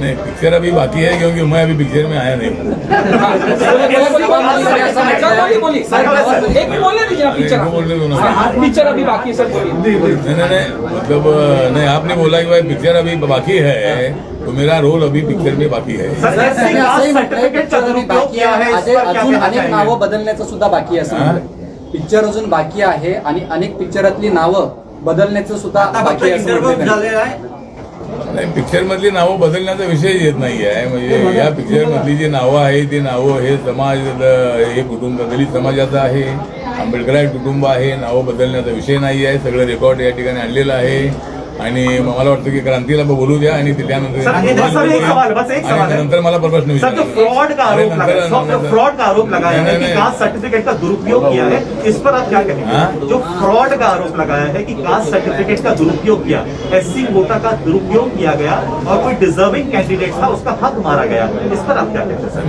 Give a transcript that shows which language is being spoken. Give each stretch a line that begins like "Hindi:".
Hindi: नहीं, पिक्चर अभी बाकी है क्योंकि मैं अभी पिक्चर में आया नहीं हूँ। एक बोलने दीजिए पिक्चर अभी बाकी है सर, बोलिए। नहीं, मतलब नहीं, आपने बोला कि भाई पिक्चर अभी बाकी है, तो मेरा रोल अभी पिक्चर में बाकी है।
Marathi: असंही म्हटलंय पिक्चर अजून बाकी आहे, अजून अनेक नावं बदलण्याचं सुद्धा बाकी आहे असं म्हणलंय. पिक्चर अजून बाकी आहे आणि अनेक पिक्चरातली नावं बदलण्याचं सुद्धा बाकी आहे असं म्हटलंय. नाही, पिक्चर मधली नावं बदलण्याचा विषय येत नाही आहे. म्हणजे या पिक्चर मधली जी नावं आहे ती नावं हे समाज, हे कुटुंब दलित समाजाचं आहे, आंबेडकराय कुटुंब आहे, नावं बदलण्याचा विषय नाही आहे. सगळं रेकॉर्ड या ठिकाणी आणलेलं आहे आणि मला वाटतं की क्रांतीला बोलू द्या आणि त्यानंतर मला प्रश्न विचारा.
Hindi: फ्रॉड का आरोप लगाया है कि कास्ट सर्टिफिकेट का दुरुपयोग किया है, इस पर आप क्या कहेंगे? जो फ्रॉड का आरोप लगाया है कि कास्ट सर्टिफिकेट का दुरुपयोग किया, एससी कोटा का दुरुपयोग किया गया और कोई डिजर्विंग कैंडिडेट था उसका हक मारा गया, इस पर आप क्या कहते हैं?